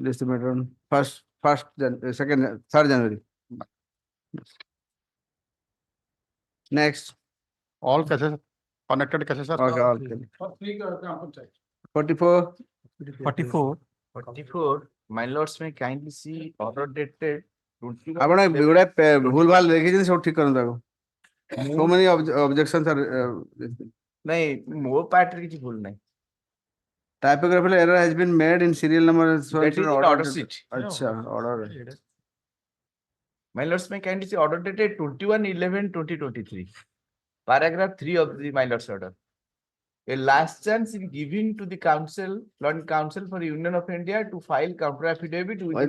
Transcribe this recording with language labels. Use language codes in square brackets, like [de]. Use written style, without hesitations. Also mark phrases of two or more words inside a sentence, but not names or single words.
[en] List the matter on second, 3rd January. Next. all cases, connected cases are. Okay, all. For 3 gram panchayat. 44. 44. My lords may kindly see order dated. [or] ଆପଣ ଏଗୁଡା ଭୁଲ ଭାଲ ଲେଖିଛନ୍ତି ସବୁ ଠିକ କରନ୍ତୁ ଆଗ [en] so many objections are [or] ନାଇଁ ମୋ ପାର୍ଟରେ କିଛି ଭୁଲ ନାହିଁ [en] typographical error has been made in serial number that is in order sheet acha order my lords may kindly see order dated 21/11/2023 paragraph 3 of the my lords order a last chance is given to the council Lord Council for Union of India to file counter affidavit within